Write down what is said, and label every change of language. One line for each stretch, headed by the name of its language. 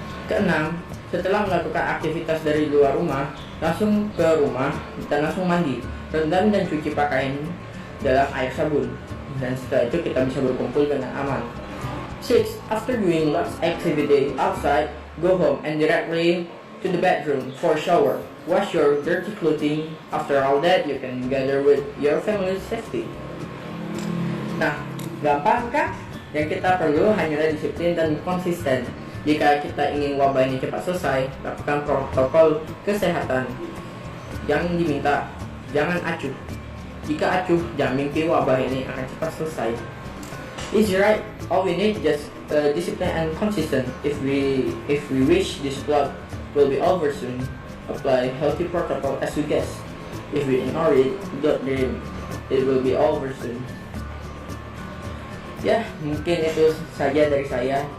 Indonesian: Keenam, setelah melakukan aktivitas dari luar rumah, langsung ke rumah dan langsung mandi, rendam dan cuci pakaian dalam air sabun, dan setelah itu kita bisa berkumpul dengan aman. 6.
English: After doing lots activity outside, go home and directly to the bedroom for shower. Wash your dirty clothing. After all that, you can gather with your family's safety.
Indonesian: Nah, gampang kan? Yang kita perlu hanyalah disiplin dan konsisten. Jika kita ingin wabah ini cepat selesai, lakukan protokol kesehatan. Yang diminta, jangan acuh. Jika acuh, jangan mimpi wabah ini akan cepat selesai.
English: Easy, right? All we need just discipline and consistent. If we wish this plot will be over soon. apply healthy protocol as we guess. If we ignore it, don't dream. It will be over soon.
Indonesian: Ya, mungkin itu saja dari saya.